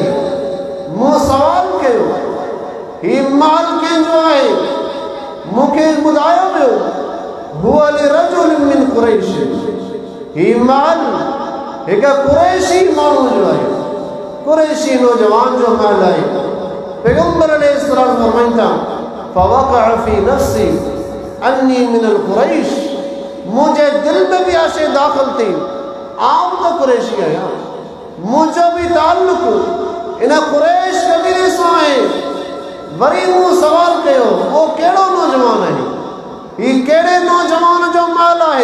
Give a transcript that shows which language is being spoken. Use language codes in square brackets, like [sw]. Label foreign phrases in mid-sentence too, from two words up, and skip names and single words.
[sd] मूं सवाल कयो हीउ महल कंहिंजो आहे? मूंखे ॿुधायो वियो हुअ [ar] لرجل من قريش, [sd] हीउ महल हिकु कुरैशी माण्हू जो आहे, कुरैशी नौजवान जो महल आहे। पैगंबर अलैहिस्सलाम फरमाइनि था [ar] فوقع في نفسي أني من قريش, [sd] मुंहिंजे दिलि में बि आशे दाख़िल थी आउं त कुरैशी आहियां, मुंहिंजो बि ताल्लुक़ इन कुरैश कबीले सां आहे। वरी मूं सवाल कयो उहो कहिड़ो नौजवान आहे, हीउ कहिड़े नौजवान जो महल आहे?